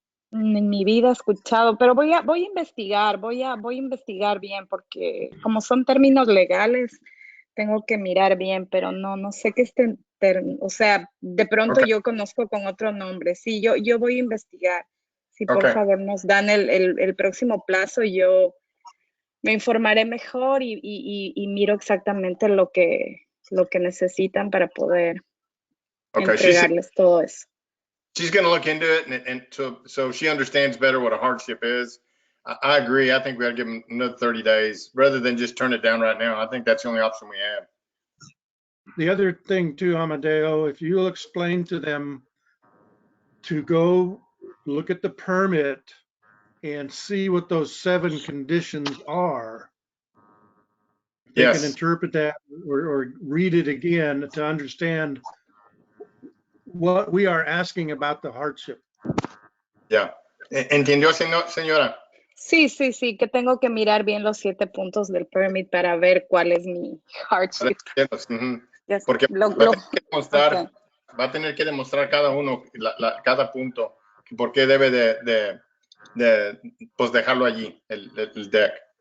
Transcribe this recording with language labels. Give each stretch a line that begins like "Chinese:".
Spanish: En mi vida he escuchado, pero voy a investigar, voy a investigar bien, porque como son términos legales, tengo que mirar bien, pero no sé qué es o sea, de pronto yo conozco con otro nombre. Sí, yo voy a investigar. Si por favor nos dan el próximo plazo, yo me informaré mejor y miro exactamente lo que necesitan para poder entregarles todo eso.
English: she's going to look into it, and so she understands better what a hardship is. I agree. I think we got to give them another 30 days rather than just turn it down right now. I think that's the only option we have. The other thing too, Amadeo, if you'll explain to them to go look at the permit and see what those 7 conditions are. They can Yes. interpret that or read it again to understand what we are asking about the hardship. Yeah.
Spanish: ¿Entendió, señora? Sí, que tengo que mirar bien los 7 puntos del permit para ver cuál es mi hardship.
English: Yes,
Spanish: Porque
English: okay.
Spanish: va a tener que demostrar cada uno, cada punto, por qué debe de pues dejarlo allí, el deck.